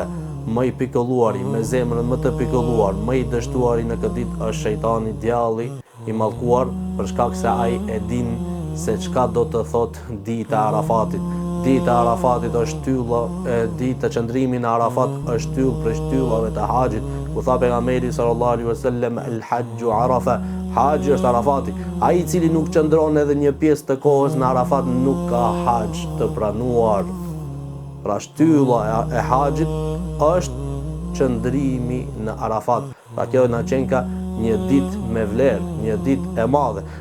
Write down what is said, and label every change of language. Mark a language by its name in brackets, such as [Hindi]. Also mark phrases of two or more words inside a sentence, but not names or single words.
[Albanian] Më i pikëlluari, me zemrën më të pikëlluar, më i dështuari në këtë ditë është shejtani, djalli i mallkuar, për shkak se ai e din se çka do të thotë dita e Arafatit. Dita e Arafatit është shtylla, dita e qëndrimit në Arafat është shtyllë për shtyllave të haxhit. Ku tha pejgamberi [Arabic] صلى الله عليه وسلم، الحج عرفة, [Albanian] haxhi është Arafati. Ai i cili nuk qëndron edhe një pjesë të kohës në Arafat nuk ka haxh të pranuar. Pra shtylla e haxhit është qëndrimi në Arafat. Pra kjo na qenë ka një ditë me vlerë, një ditë e madhe.